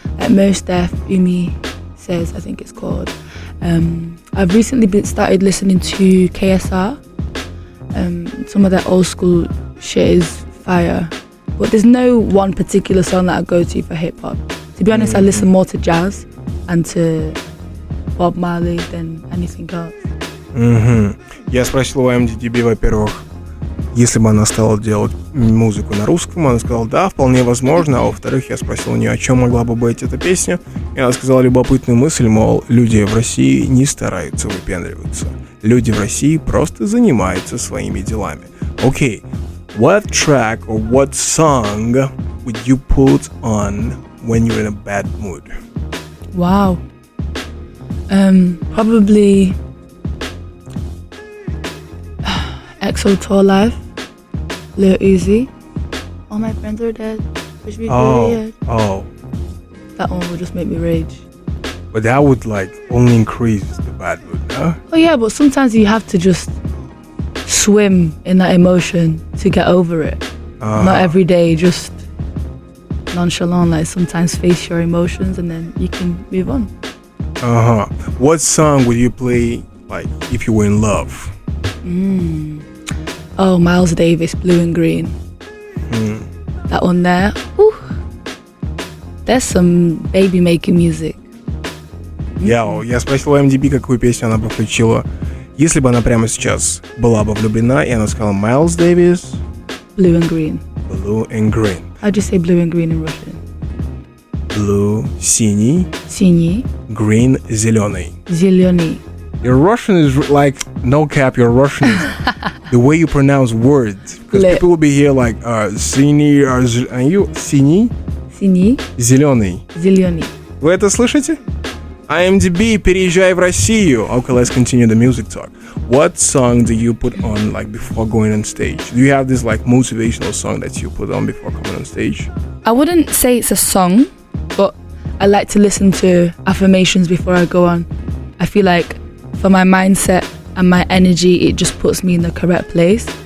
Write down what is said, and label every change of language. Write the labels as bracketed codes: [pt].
[en] Like Most Def, Umi Says, I think it's called. I've recently started listening to KSR. Some of that old school shit is fire. But there's no one particular song that I go to for hip hop. To be honest, I listen more to jazz and to Bob Marley than anything else. [ru] Я спросил у IAMDDB, во-первых, если бы она стала делать музыку на русском, она сказала, да, вполне возможно, а во-вторых, я спросил у нее, о чем могла бы быть эта песня, и она сказала любопытную мысль, мол, люди в России не стараются выпендриваться, люди в России просто занимаются своими делами. [en] Окей, what track or what song would you put on when you're in a bad mood? Wow. Probably EXO Tour Live, Lil Uzi. All my friends are dead. Wish me period. Oh. That one would just make me rage. But that would like only increase the bad mood, huh? Oh yeah, but sometimes you have to just swim in that emotion to get over it. Not every day, just nonchalant, like sometimes face your emotions and then you can move on. What song would you play like if you were in love? Oh, Miles Davis, Blue and Green. That one there. Whew. There's some baby making music. [ru] Я спросил у IAMDDB, какую песню она бы включила, если бы она прямо сейчас была бы влюблена, и она сказала Miles Davis, [en] Blue and Green. Blue and Green. How'd you say blue and green in Russian? Blue – синий, [ru] Синий, [en] green – зеленый. [ru] зеленый. [en] Your Russian is like, no cap, your Russian is the way you pronounce words. Because Lit. people will be here like, синий, and you, синий, [ru] Синий, зеленый. зеленый. Вы это слышите? IAMDDB, переезжай в Россию. [en] Okay, let's continue the music talk. What song do you put on like before going on stage? Do you have this like motivational song that you put on before coming on stage? I wouldn't say it's a song, but I like to listen to affirmations before I go on. I feel like for my mindset and my energy, it just puts me in the correct place.